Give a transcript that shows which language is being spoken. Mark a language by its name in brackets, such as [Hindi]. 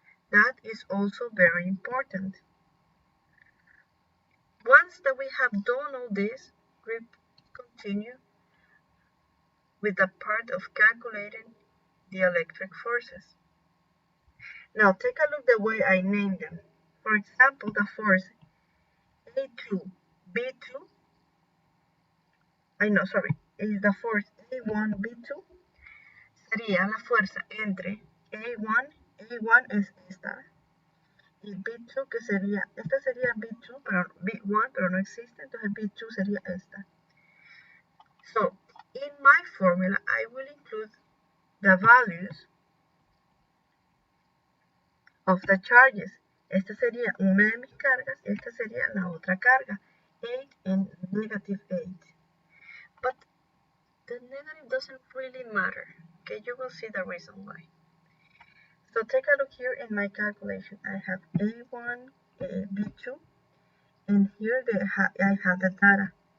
[English] That is also very important. Once that we have done all this, we continue with the part of calculating the electric forces. Now take a look the way I named them. For example, the force A2, B2, [Spanish] es la force A1, B2, sería la fuerza entre A1, A1 es esta, y B2 que sería, esta sería B2, pero B1, pero no existe, entonces B2 sería esta. [English] So, in my formula, I will include the values of the charges. [Spanish] Esta sería una de mis cargas, esta sería la otra carga, [English] 8 and negative 8. But the negative doesn't really matter. Okay, you will see the reason why. So take a look here in my calculation. I have A1, B2, and here I have the data.